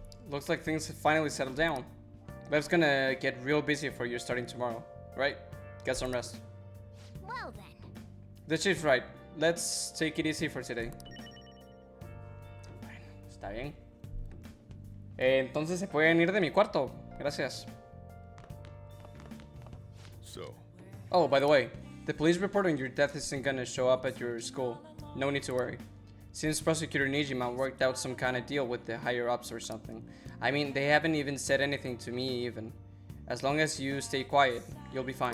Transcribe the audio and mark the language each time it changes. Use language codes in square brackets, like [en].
[en] Looks like things have finally settled down. Life's gonna get real busy for you starting tomorrow, right? Get some rest. Well then. The chief's right. Let's take it easy for today. [es] Bueno, está bien. Entonces se pueden ir de mi cuarto. Gracias. [en] So, Oh, by the way, the police report on your death isn't gonna show up at your school. No need to worry. Seems Prosecutor Nijima worked out some kind of deal with the higher-ups or something. I mean, they haven't even said anything to me even. As long as you stay quiet, you'll be fine.